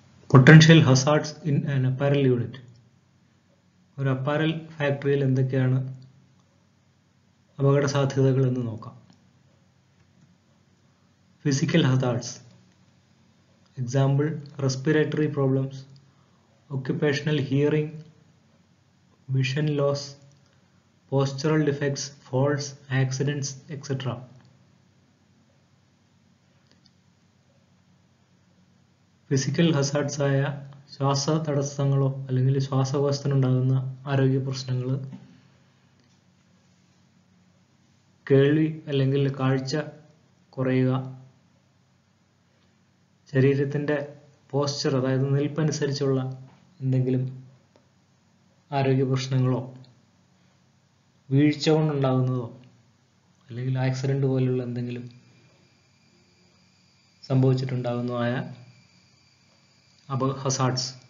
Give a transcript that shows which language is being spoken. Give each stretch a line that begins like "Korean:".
English: Potential hazards in an apparel unit.
Malayalam: ഒരു apparel ഫാക്ടറിയിൽ എന്തൊക്കെയാണ് അപകട സാധ്യതകൾ എന്ന് നോക്കാം.
English: Physical hazards, example respiratory problems, occupational hearing, vision loss, postural defects, falls, accidents, etc.
Malayalam: Physical hazards ആയ ശ്വാസ തടസ്സങ്ങളോ അല്ലെങ്കിൽ ശ്വാസകോശത്തിനുണ്ടാകുന്ന ആരോഗ്യ പ്രശ്നങ്ങൾ, കേൾവി അല്ലെങ്കിൽ കാഴ്ച കുറയുക, ശരീരത്തിന്റെ പോസ്ചർ അതായത് നിൽപ്പനുസരിച്ചുള്ള എന്തെങ്കിലും ആരോഗ്യ പ്രശ്നങ്ങളോ, വീഴ്ച കൊണ്ടുണ്ടാകുന്നതോ അല്ലെങ്കിൽ ആക്സിഡന്റ് പോലുള്ള എന്തെങ്കിലും സംഭവിച്ചിട്ടുണ്ടാകുന്നതായ ഹസാർഡ്സ്.